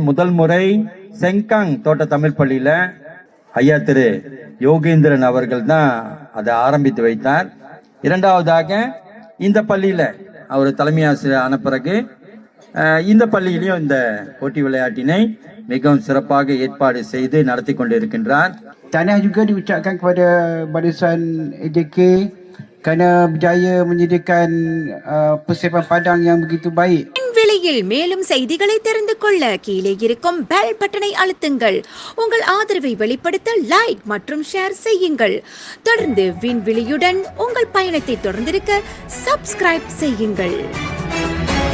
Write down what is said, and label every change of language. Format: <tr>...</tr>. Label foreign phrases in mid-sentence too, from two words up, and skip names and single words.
<ta>முதல் முறை செங்காங் தோட்ட தமிழ் பள்ளியில ஐயா திரு யோகேந்திரன் அவர்கள் தான் அதை ஆரம்பித்து வைத்தார். 2வதாக இந்த பள்ளியில அவர் தலைமை ஆசிரியர் ஆன பிறகு இந்த பள்ளியிலையும் இந்த போட்டி விளையாட்டினை மிகவும் சிறப்பாக ஏற்பாடு செய்து நடத்தி கொண்டிருக்கின்றார்.</ta> <ms>Tahniah juga diucapkan kepada barisan AJK kerana berjaya menyediakan persiapan padang yang begitu baik.</ms> <ta>விலையில் மேலும் செய்திகளை தெரிந்து கொள்ள கீழே இருக்கும் பெல் பட்டனை அழுத்துங்கள். உங்கள் ஆதரவை வெளிப்படுத்த லைக் மற்றும் ஷேர் செய்யுங்கள். தொடர்ந்து விண்வெளியுடன் உங்கள் பயணத்தை தொடர்ந்திருக்க சப்ஸ்கிரைப் செய்யுங்கள்.</ta>